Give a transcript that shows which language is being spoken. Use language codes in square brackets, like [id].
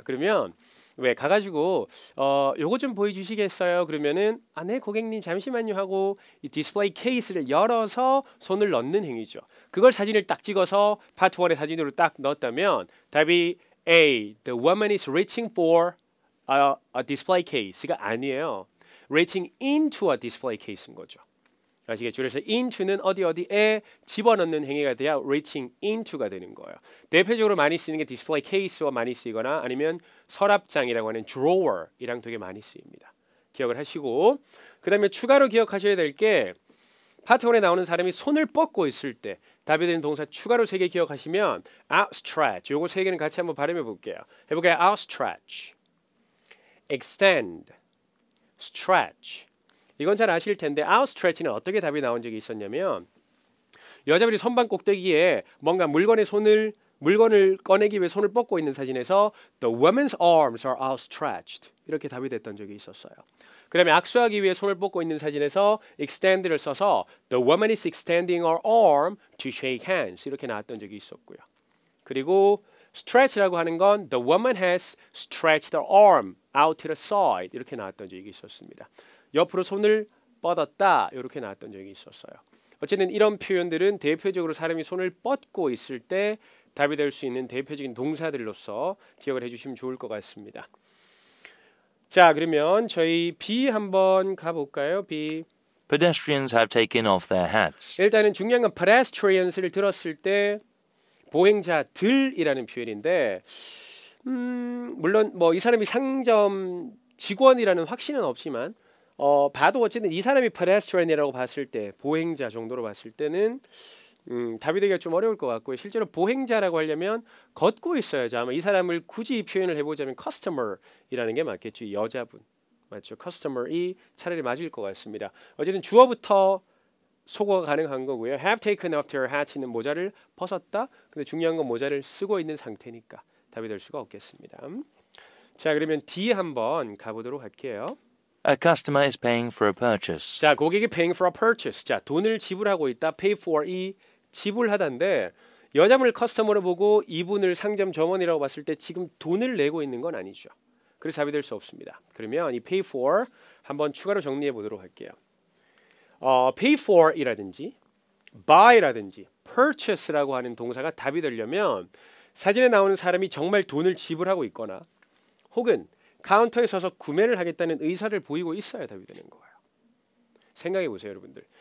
[ko] 그러면 왜 가가지고 요거 좀 보여주시겠어요? 그러면은 네 고객님 잠시만요 하고 이 디스플레이 케이스를 열어서 손을 넣는 행위죠. 그걸 사진을 딱 찍어서 파트 1의 사진으로 딱 넣었다면 답이 A. [en] The woman is reaching for a display case [ko] 가 아니에요. [en] reaching into a display case [ko] 인 거죠. 아시겠죠? 그래서 into는 어디에 집어넣는 행위가 돼야 reaching into가 되는 거예요. 대표적으로 많이 쓰는 게 display case와 많이 쓰이거나 아니면 서랍장이라고 하는 drawer이랑 되게 많이 쓰입니다. 기억을 하시고 그 다음에 추가로 기억하셔야 될 게 파트 1에 나오는 사람이 손을 뻗고 있을 때 답이 되는 동사 추가로 3개 기억하시면 outstretch 요거 3개는 같이 한번 발음해 볼게요. 해볼까요? [en] outstretch, extend, stretch. [ko] 이건 잘 아실 텐데 outstretch는 어떻게 답이 나온 적이 있었냐면 여자분이 선반 꼭대기에 뭔가 물건을 꺼내기 위해 손을 뻗고 있는 사진에서 [en] The woman's arms are outstretched [ko] 이렇게 답이 됐던 적이 있었어요. 그 다음에 악수하기 위해 손을 뻗고 있는 사진에서 extend를 써서 [en] The woman is extending her arm to shake hands [ko] 이렇게 나왔던 적이 있었고요. 그리고 stretch라고 하는 건 [en] The woman has stretched her arm out to the side [ko] 이렇게 나왔던 적이 있었습니다. 옆으로 손을 뻗었다 이렇게 나왔던 적이 있었어요. 어쨌든 이런 표현들은 대표적으로 사람이 손을 뻗고 있을 때 답이 될 수 있는 대표적인 동사들로서 기억을 해주시면 좋을 것 같습니다. 자, 그러면 저희 B 한번 가볼까요? [en] B. Pedestrians have taken off their hats. [ko] 일단은 중요한 건 pedestrians를 들었을 때 보행자들이라는 표현인데 물론 뭐 이 사람이 상점 직원이라는 확신은 없지만 봐도 어쨌든 이 사람이 pedestrian이라고 봤을 때 보행자 정도로 봤을 때는 답이 되기가 좀 어려울 것 같고요. 실제로 보행자라고 하려면 걷고 있어야죠. 아마 이 사람을 굳이 표현을 해보자면 customer이라는 게 맞겠죠. 이 여자분 맞죠? customer이 차라리 맞을 것 같습니다. 어쨌든 주어부터 소거가 가능한 거고요. [en] have taken off their hat는 [ko] 모자를 벗었다. 근데 중요한 건 모자를 쓰고 있는 상태니까 답이 될 수가 없겠습니다. 자, 그러면 D 한번 가보도록 할게요. [en] A customer is paying for a purchase. [ko] 자, 고객이 [en] paying for a purchase. [ko] 자, 돈을 지불하고 있다. pay for 이 지불하다인데 여자분을 커스터머로 보고 이분을 상점 점원이라고 봤을 때 지금 돈을 내고 있는 건 아니죠. 그래서 답이 될 수 없습니다. 그러면 이 pay for 한번 추가로 정리해 보도록 할게요. pay for이라든지 buy라든지 purchase라고 하는 동사가 답이 되려면 사진에 나오는 사람이 정말 돈을 지불하고 있거나 혹은 카운터에 서서 구매를 하겠다는 의사를 보이고 있어야 답이 되는 거예요. 생각해 보세요, 여러분들.